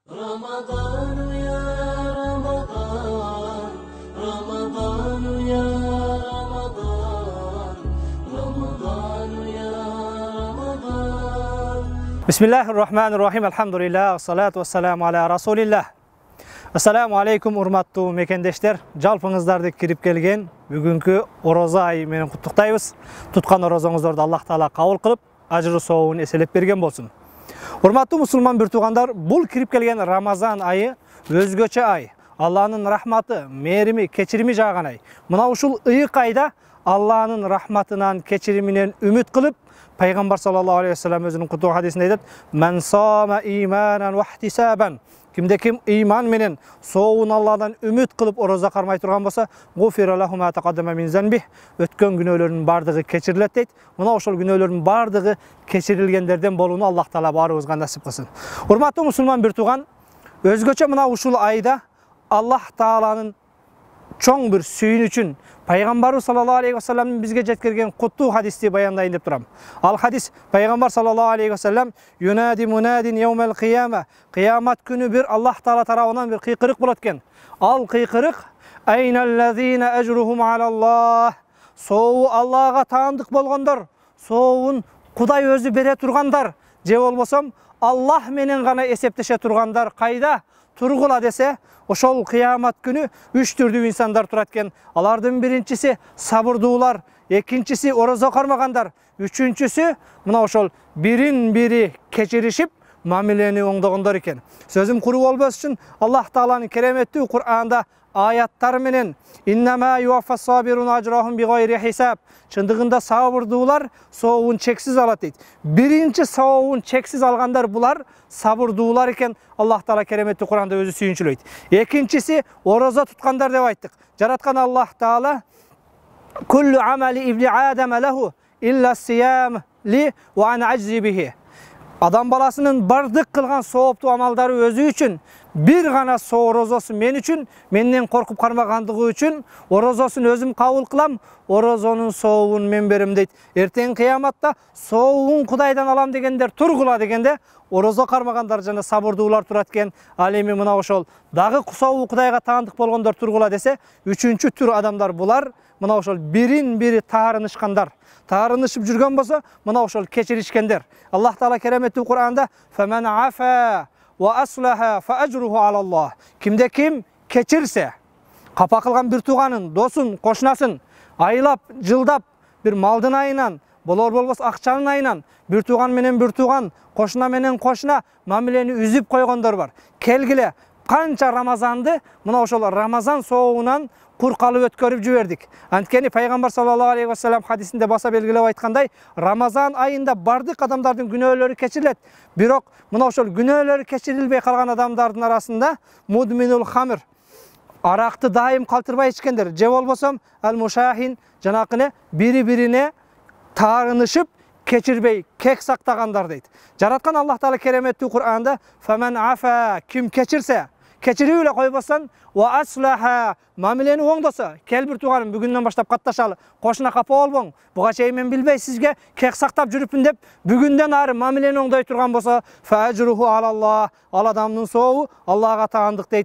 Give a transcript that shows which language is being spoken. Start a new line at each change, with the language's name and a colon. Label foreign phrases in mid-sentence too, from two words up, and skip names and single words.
Arabic: رمضان يا رمضان رمضان يا رمضان رمضان يا رمضان بسم الله الرحمن الرحيم الحمد لله والصلاة والسلام على رسول الله. السلام عليكم
Kyrgyz: урматтуу мекендештер. Жалпыңыздарды кирип келген бүгүнкү ороза айы менен куттуктайбыз. Туткан орозоңуздорду Аллах Таала кабыл кылып, ажыры сообун эселеп берген болсун. Урматтуу мусулман бир туугандар, бул кирип келген Рамазан айы өзгөчө ай. Алланын рахматы, мээрими, кечирими жааган ай. Мына ушул ыйык айда Алланын рахматынан, кечириминен үмүт кылып, Пайгамбар
Arabic: صلى الله عليه وسلم
Kyrgyz: өзүнүн кутуу хадисинде айтат:
Arabic: "من صام إيمانا واحتسابا"
Kyrgyz: Кимде ким иман менен соовун Алладан үмүт кылып ороза кармай турган болсо,
Arabic: غفر له ما تقدم من ذنبه,
Kyrgyz: өткөн күнөөлөрүнүн бардыгы кечирилет дейт. Мына ошол күнөөлөрдүн бардыгы кечирилгендерден болууну Аллах Таала баарыбызга насип кылсын. Урматтуу мусулман бир тууган, өзгөчө мына ушул айда Аллах Тааланын чоң бир сүйүнүчүн Пайгамбар
Arabic: صلى الله عليه وسلم
Kyrgyz: бизге жеткирген куттуу хадисти баяндайын деп турам. Ал хадис Пайгамбар
Arabic: صلى الله عليه وسلم ينادي مناد يوم القيامة,
Kyrgyz: кыямат күнү бир Аллах Таала тарабынан бир кыйкырык болот экен. Ал кыйкырык
Arabic: أين الذين أجرهم على الله,
Kyrgyz: соову Аллага таандык болгондор, соовун Кудай өзү бере тургандар, же болбосом Аллах менен гана эсептеше тургандар кайда тургула десе, ошол кыямат күнү үч түрдүү инсандар турат экен. Алардын биринчиси сабырдуулар, экинчиси орозо кармагандар, үчүнчүсү мына ошол бирин бири кечиришип мамилени оңдогондор экен. Сөзүм куру болбос үчүн Аллах Тааланын кереметтүү Кур'анда аяттар менен
Arabic: إنما يوفى الصابرون أجرهم بغير حساب,
Kyrgyz: чындыгында сабырдуулар соовун чексиз алат дейт. Биринчи соовун чексиз алгандар булар сабырдуулар экен. Аллах Таала кереметтүү Кур'анда өзү сүйүнчүлөйт. Экинчиси орозо туткандар деп айттык. Жараткан Аллах Таала
Arabic: كل عمل ابن آدم له إلا الصيام لي وأنا أجزي به.
Kyrgyz: Адам баласынын бардык кылган сооптуу амалдары өзү үчүн, бир гана орозосу мен үчүн, менден коркуп кармагандыгы үчүн орозосун өзүм кабыл кылам, орозонун соовун мен берем дейт. Эртең кыяматта соовун Кудайдан алам дегендер тургула дегенде, орозо кармагандар жана сабырдуулар турат экен. Ал эми мына ошол дагы соову Кудайга таандык болгондор тургула десе, үчүнчү түр адамдар булар мына ошол бирин бири таарынышкандар. Таарынышып жүргөн болсо, мына ошол кечиришкендер. Аллах Таала кереметтүү Кур'анда
Arabic: فمن عفا وأصلح فأجره على الله.
Kyrgyz: Кимде ким кечирсе, капа кылган бир тууганын, досун, кошунасын айлап, жылдап бир малдын айынан, болор болбос акчанын айынан бир тууган менен бир тууган, кошуна менен кошуна мамилени үзүп койгондор бар. Келгиле канча Рамазанды мына ошол Рамазан соовунан куркалып өткөрүп жибердик. Анткени Пайгамбар
Arabic: صلى الله عليه وسلم
Kyrgyz: хадисинде баса белгилеп айткандай, Рамазан айында бардык адамдардын күнөөлөрү кечирилет. Бирок мына ошол күнөөлөрү кечирилбей калган адамдардын арасында
Arabic: مدمن الخمر,
Kyrgyz: аракты дайым калтырбай ичкендер, же болбосом ал-мушахин, жанакыне бири-бирине таарынышып кечирбей кек сактагандар дейт. Жараткан Аллах Таала кереметтүү Кур'анда
Arabic: فمن عفا,
Kyrgyz: ким кечирсе, кечирип эле койбостон
Arabic: وأصلح,
Kyrgyz: мамилени оңдосо, кел бир тууганым бүгүндөн баштап катташалы, кошуна капа болбоң, буга чейин мен билбей сизге кек сактап жүрүпмүн деп бүгүндөн ары мамилени оңдой турган болсо,
Arabic: فأجره على الله,
Kyrgyz: ал адамдын соову Аллага таандык дейт.